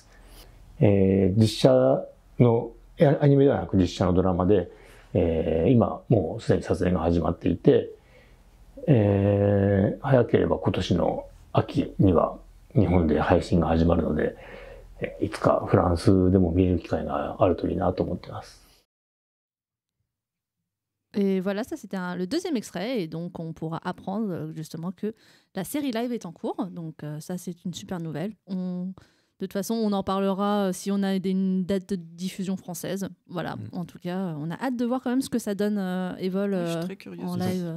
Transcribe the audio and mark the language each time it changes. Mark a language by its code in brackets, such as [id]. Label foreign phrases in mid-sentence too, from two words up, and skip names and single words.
[ja] 実写の、アニメではなく実写のドラマで、今もうすでに撮影が始まっていて、 早ければ今年の秋には日本で配信が始まるので、いつかフランスでも見れる機会があるといいなと思ってます。 [fr] Et voilà, ça c'était le deuxième extrait, et donc on pourra apprendre justement que la série live est en cours, donc ça c'est une super nouvelle. De toute façon, on en parlera si on a une date de diffusion française. Voilà, en tout cas, on a hâte de voir quand même ce que ça donne Evol en live.